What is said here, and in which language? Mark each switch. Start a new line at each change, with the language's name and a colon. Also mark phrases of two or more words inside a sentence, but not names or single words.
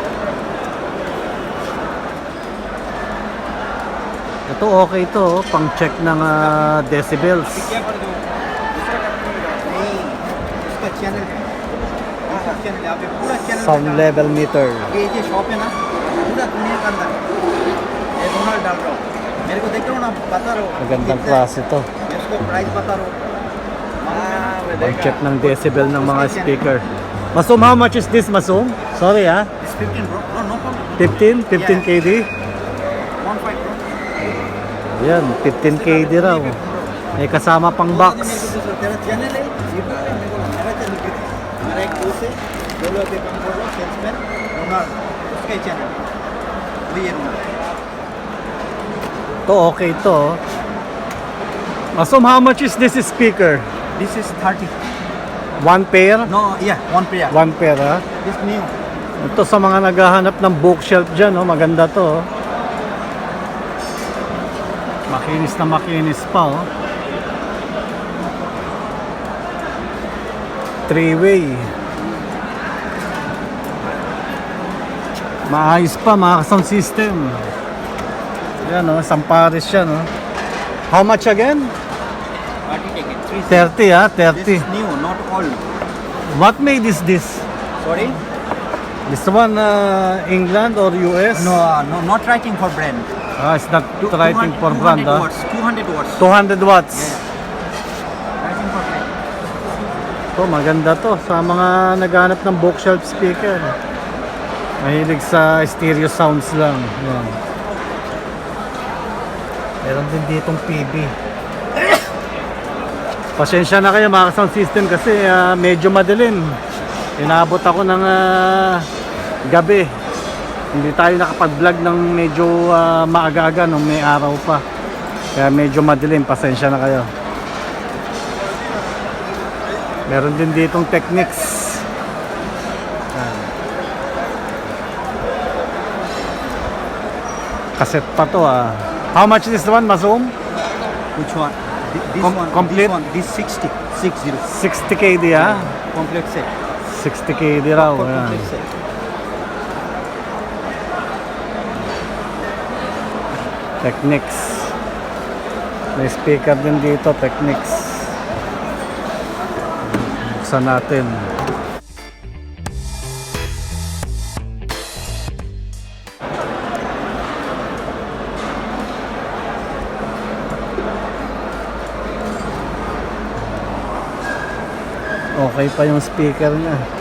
Filipino: Ito okay to, pang check ng decibels.
English: Sound level meter.
Hindi: ये जो शॉप है ना पूरा दुनिया का अंदर ये रोनाल्ड डाल रहा हूँ मेरे को देख रहा हूँ ना बता रहा हूँ
Filipino: Magandang klase to.
Hindi: इसको प्राइस बता रहा हूँ
Filipino: Pang check ng decibel ng mga speaker.
English: Masum, how much is this, Masum? Sorry, ah. It's 15 bro. No problem. 15? 15 KD? 1.5 bro.
Filipino: Yan, 15 KD raw. May kasama pang box.
Hindi: तेरा चैनल है यूट्यूब पे मेरे को मेरा चैनल पे मेरा एक दोस्त है बोलो पे काम कर रहा सेल्समैन रोनाल्ड उसका चैनल ये रोनाल्ड
Filipino: To okay to.
English: Masum, how much is this speaker? This is 30. One pair? No, yeah, one pair. One pair, ah. This new.
Filipino: Ito sa mga naghahanap ng bookshelf dyan, oh, maganda to. Oh. Makinis na makinis pa. Oh. Three-way. Maayos pa, mga
English: sound system.
Filipino: Yan, oh, Samparis yan.
English: Oh. How much again? 30 take it. 30, ah, 30. This is new, not old. What made is this? Sorry? This one, England or US? No, not writing for brand. Ah, it's not writing for brand, 200 ah. watts. 200 watts. 200 watts. Writing for brand.
Filipino: To, maganda to sa mga naghanap ng
English: bookshelf speaker.
Filipino: Mahilig sa
English: stereo sounds
Filipino: lang. Yan. Meron din ditong PB. Pasensya na kayo mga
English: sound system
Filipino: kasi medyo madilim. Inabot ako ng gabi. Hindi tayo nakapag-vlog ng medyo maaga-aga nung may araw pa. Kaya medyo madilim. Pasensya na kayo. Meron din ditong Technics. Cassette pa to, ah.
English: How much is this one, Masum? Which one? This one. Complete? This 60. 60. 60 KD, ah. Complete set.
Filipino: 60 KD raw. Ayan.
English: Complete set. Technics.
Filipino: May speaker din dito, Technics. Buksan natin. Okay pa yung speaker niya.